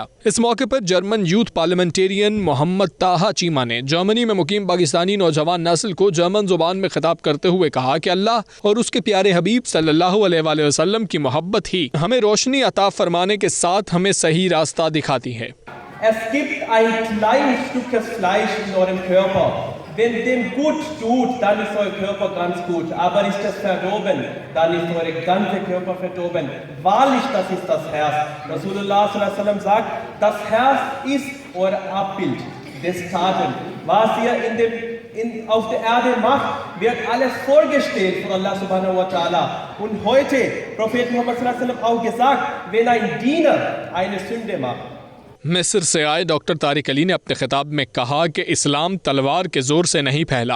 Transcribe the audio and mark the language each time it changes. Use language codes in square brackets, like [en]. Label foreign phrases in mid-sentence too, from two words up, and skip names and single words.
[ur] اس موقع پر جرمن یوتھ پارلیمنٹیرین محمد طاہا چیمہ نے جرمنی میں مقیم پاکستانی نوجوان نسل کو جرمن زبان میں خطاب کرتے ہوئے کہا کہ اللہ اور اس کے پیارے حبیب [ar] صلی اللہ علیہ وآلہ وسلم [ur] کی محبت ہی ہمیں روشنی عطا فرمانے کے ساتھ ہمیں صحیح راستہ دکھاتی ہے۔ [de] Es gibt ein kleines Stück Fleisch in eurem Körper. Wenn dem gut tut, dann ist euer Körper ganz gut. Aber ist es verdorben, dann ist euer ganzer Körper verdorben. Wahrlich, das ist das Herz. [ar] رسول الله صلى الله عليه وسلم [de] sagt, das Herz ist euer Abbild des Taten. Was ihr auf der Erde macht, wird alles vorgestellt von [ar] الله سبحانه وتعالى. [de] Und heute, Prophet Muhammad [ar] صلى الله عليه وسلم [de] auch gesagt, wenn ein Diener eine Sünde macht, [ur] مصر سے آئے ڈاکٹر طارق علی نے اپنے خطاب میں کہا کہ اسلام تلوار کے زور سے نہیں پھیلا۔